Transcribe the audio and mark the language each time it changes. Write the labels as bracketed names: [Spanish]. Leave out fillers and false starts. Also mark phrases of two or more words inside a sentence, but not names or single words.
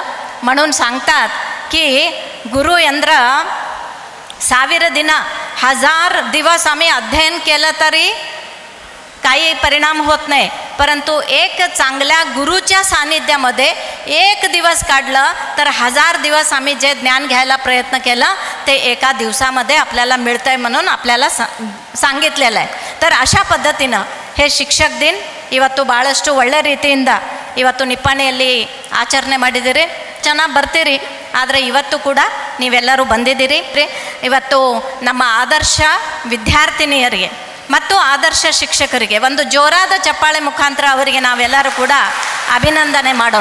[Marathi] म्हणून सांगतात की गुरुयंत्र 1000 दिन 1000 दिवस आम्ही अध्ययन केलं तरी काही परिणाम होत नाही, परंतु एक चांगल्या गुरुच्या सानिध्यामध्ये एक दिवस काढलं तर 1000 दिवस आम्ही जे ज्ञान घ्यायला प्रयत्न केला ते एका दिवसामध्ये आपल्याला मिळतंय म्हणून आपल्याला सांगितलेलं आहे. तर अशा पद्धतीनं हे [Kannada] ಶಿಕ್ಷಕ ದಿನ ಇವತ್ತು ಭಾಳಷ್ಟು ಒಳ್ಳೆ ರೀತಿಯಿಂದ ಇವತ್ತು ನಿಪ್ಪಾಣಿಯಲ್ಲಿ ಆಚರಣೆ ಮಾಡಿದ್ದೀರಿ. ಚೆನ್ನಾಗಿ ಬರ್ತೀರಿ. ಆದರೆ ಇವತ್ತು ಕೂಡ ನೀವೆಲ್ಲರೂ ಬಂದಿದ್ದೀರಿ. ಇವತ್ತು ನಮ್ಮ ಆದರ್ಶ ವಿದ್ಯಾರ್ಥಿನಿಯರಿಗೆ ಮತ್ತು ಆದರ್ಶ ಶಿಕ್ಷಕರಿಗೆ ಒಂದು ಜೋರಾದ ಚಪ್ಪಾಳೆ ಮುಖಾಂತರ ಅವರಿಗೆ ನಾವೆಲ್ಲರೂ ಕೂಡ ಅಭಿನಂದನೆ ಮಾಡೋಣ.